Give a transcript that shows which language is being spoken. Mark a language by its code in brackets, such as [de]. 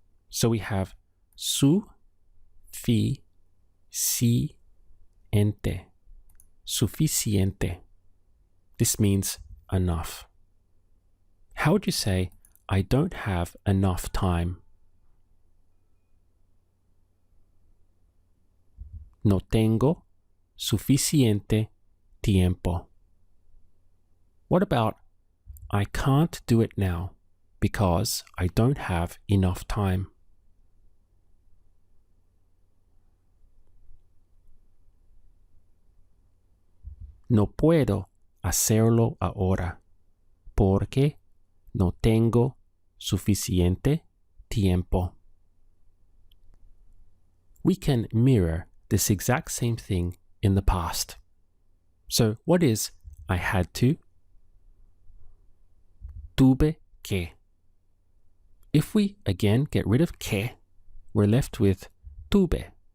[en] So we have su, fi, si, ente, suficiente. This means enough. How would you say, I don't have enough time? [es] No tengo suficiente tiempo. [en] What about, I can't do it now because I don't have enough time? [es] No puedo hacerlo ahora porque no tengo suficiente tiempo. [en] We can mirror this exact same thing in the past. So what is I had to? [es] Tuve que. [en] If we again get rid of que, we're left with tuve.